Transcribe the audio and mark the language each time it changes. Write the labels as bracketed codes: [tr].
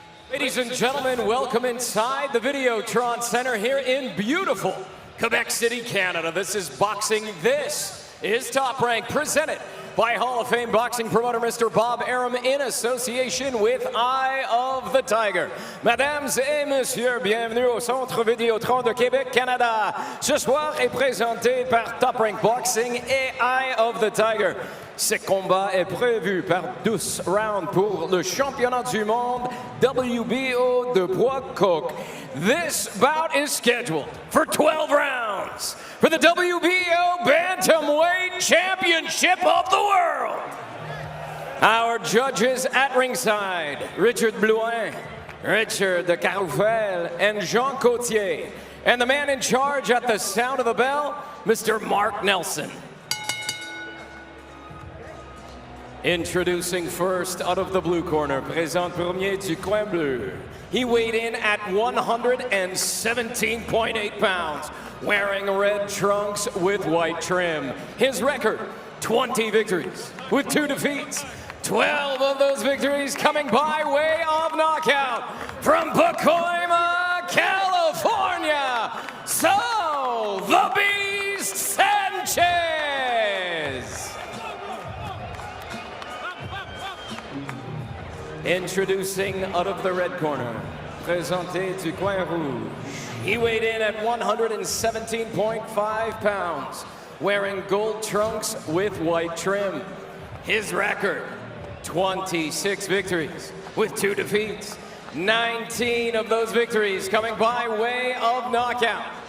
[en] Ladies and gentlemen, welcome inside the Videotron Center here in beautiful Quebec City, Canada. This is boxing. This is Top Rank, presented by Hall of Fame boxing promoter Mr. Bob Arum in association with Eye of the Tiger. [fr] Mesdames et messieurs, bienvenue au Centre Vidéotron de Québec, Canada. Ce soir est présenté par Top Rank Boxing et Eye of the Tiger. Ce combat est prévu par 12 rounds pour le championnat du monde WBO de poids coq. [en] This bout is scheduled for 12 rounds for the WBO Bantamweight Championship of the world. Our judges at ringside, Richard Blouin, Richard de Caroufel, and Jean Cotier. And the man in charge at the sound of the bell, Mr. Mark Nelson. Introducing first out of the blue corner, [fr] présente premier du coin bleu. [en] He weighed in at 117.8 pounds, wearing red trunks with white trim. His record, 20 victories with 2 defeats. 12 of those victories coming by way of knockout from Pacoima, California, Saul the Beast Sanchez. Introducing out of the red corner, [fr] présenté du coin rouge. [en] He weighed in at 117.5 pounds, wearing gold trunks with white trim. His record, 26 victories with 2 defeats. 19 of those victories coming by way of knockout.